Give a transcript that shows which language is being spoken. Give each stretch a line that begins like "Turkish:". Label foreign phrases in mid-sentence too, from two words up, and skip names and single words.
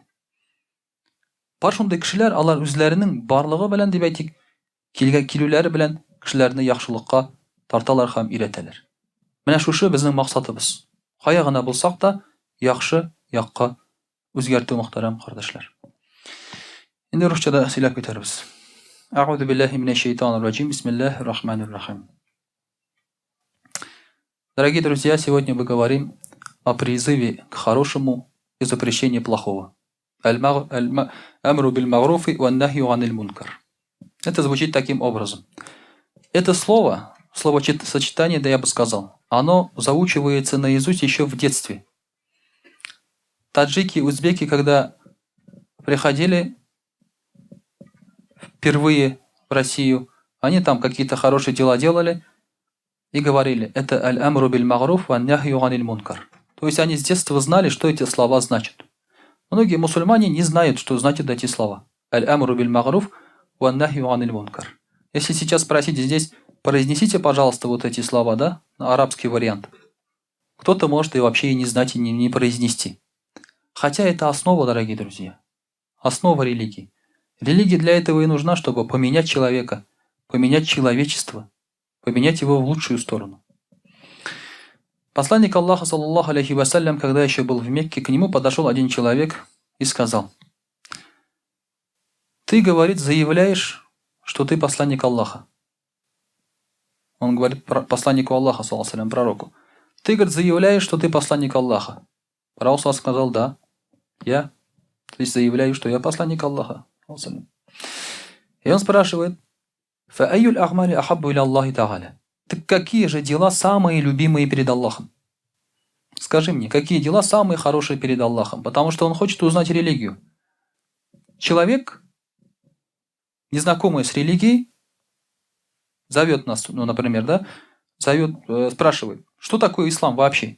Tatar: Бар шундый кешеләр, алар үзләренең барлыгы белән дип әйтик, килүләре белән кешеләрне яхшылыкка тарталар һәм өйрәтәләр. Менә шушы безнең максатыбыз. Кая гына булсак та, яхшы якка үзгәртү, мөхтәрәм кардәшләр. Инде русчада сөйләп китәрбез.
Arabic: أعوذ بالله من الشيطان الرجيم. بسم الله الرحمن الرحيم.
Russian: Дорогие друзья, сегодня мы говорим о призыве к хорошему и запрещении плохого.
Arabic: أمر بالمعروف ونهي عن المنكر.
Russian: Это звучит таким образом. Это словосочетание, да я бы сказал, оно заучивается наизусть еще в детстве. Таджики, узбеки, когда приходили впервые в Россию, они там какие-то хорошие дела делали и говорили, это
Arabic: الأمر بالمعروف والنهي عن المنكر.
Russian: То есть они с детства знали, что эти слова значат. Многие мусульмане не знают, что значат эти слова.
Arabic: الأمر بالمعروف والنهي عن المنكر.
Russian: Если сейчас спросите здесь, произнесите, пожалуйста, вот эти слова, да, арабский вариант. Кто-то может и вообще и не знать, и не произнести. Хотя это основа, дорогие друзья. Основа религии. Религия для этого и нужна, чтобы поменять человека, поменять человечество, поменять его в лучшую сторону. Посланник Аллаха,
Arabic: صلى الله عليه وسلم,
Russian: когда еще был в Мекке, к нему подошел один человек и сказал: «Ты, говорит, заявляешь, что ты посланник Аллаха». Он говорит посланнику Аллаха,
Arabic: صلى الله عليه,
Russian: пророку: «Ты, говорит, заявляешь, что ты посланник Аллаха». Пророк сказал: «Да, я заявляю, что я посланник Аллаха». И он спрашивает:
Arabic: «فأي الأعمال أحب إلى الله تعالى».
Russian: Так какие же дела самые любимые перед Аллахом? Скажи мне, какие дела самые хорошие перед Аллахом? Потому что он хочет узнать религию. Человек, незнакомый с религией, зовет нас, ну, например, да, спрашивает, что такое ислам вообще?